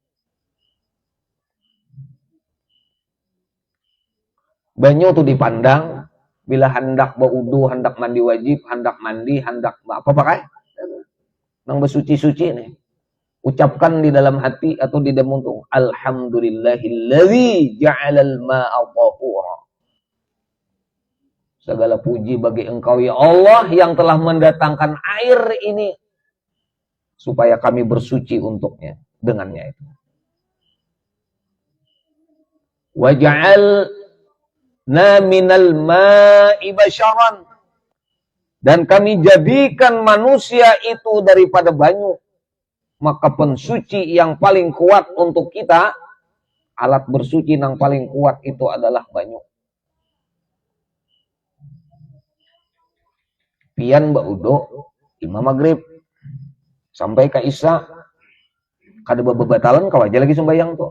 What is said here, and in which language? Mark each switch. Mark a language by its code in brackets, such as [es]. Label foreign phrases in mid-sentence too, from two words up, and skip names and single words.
[id] Banyu itu dipandang bila hendak berwudu, hendak mandi wajib, hendak mandi, hendak apa pakai? [bjn] Nang bersuci-suci nih. [id] Ucapkan di dalam hati atau di dalam muntung, [ar] الحمد لله الذي جعل الماء طهورا. [id] Segala puji bagi Engkau ya Allah yang telah mendatangkan air ini supaya kami bersuci untuknya dengannya itu. [ar] وجعلنا من الماء بشرا, [id] dan kami jadikan manusia itu daripada banyu. Maka pensuci yang paling kuat untuk kita, alat bersuci yang paling kuat itu adalah banyu. [bjn] Pian baudo imam maghrib sampai ke isya kada bebatalan kawaja lagi sembahyang tuh.